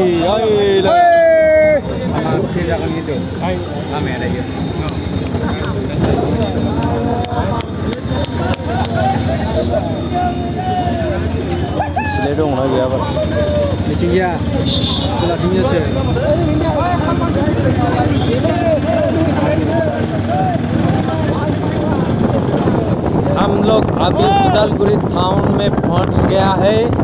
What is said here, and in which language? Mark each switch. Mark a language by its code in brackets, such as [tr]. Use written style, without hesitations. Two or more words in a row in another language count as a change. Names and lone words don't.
[brx] भिर जागोन खिन्थु लामाया दायो सिलाय दंना गैयाबा बिथिं गैया सोलाथिंजासो [hi] हम लोग अभी उदालगुरी टाउन में पहुंच गया है